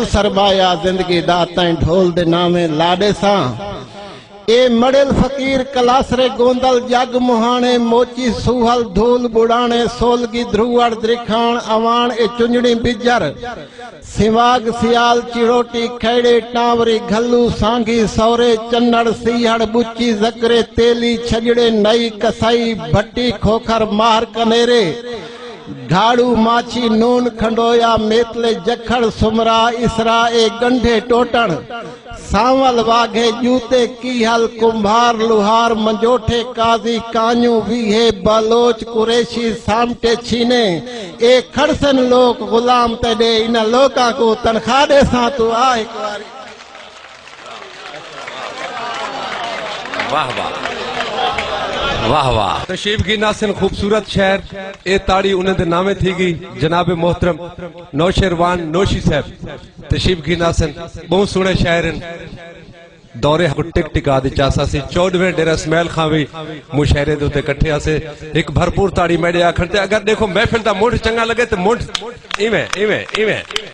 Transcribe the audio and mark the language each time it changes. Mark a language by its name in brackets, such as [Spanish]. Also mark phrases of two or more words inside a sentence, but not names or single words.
[Saraiki] सरमाया जिंदगी दा तैं ढोल दे नामे लाडे सा ए मड़ेल फकीर कलासरे गोंदल जग मुहाने मोची सुहल धूल बुड़ाने सोलगी ध्रुवड़ द्रिखाण अवान ए चुंजड़ी बिजर सिवाग सियाल चिड़ोटी खेड़े टावरी घल्लू सांगी सौरे चन्नड़ सीहड़ बुच्ची जकरे तेली छजड़े नई कसाई भट्टी खोखर मार कनेरे घाड़ू माछी नून खंडोया मेतले जखड़ सुमरा इसरा ए गंढे टोटन सावल वाघे जूते कीहल कुंभार लुहार मंजोठे काजी कान्यू वीहे बालोच कुरेशी सामटे छीने एक खड़सन लोक गुलाम तड़े इन लोका को तनखा दे सा तू आ एक बारी वाह वाह वाह वाह तशरीफ की नासिन खूबसूरत शहर ए ताड़ी उन्हें दे नामे थी गई जनाब मोहतरम नौशेरवान नोशी साहब तशरीफ की नासिन बहुत सोहने शहर दौरे को टिक टिका दी चासा सी 14वें डेरा इसमाइल खां भी मुशायरे दे उत्ते इकट्ठे आसे एक भरपूर ताड़ी मेरे आखण ते अगर देखो महफिल दा मुंड चंगा लगे तो मुंड इवें इवें इवें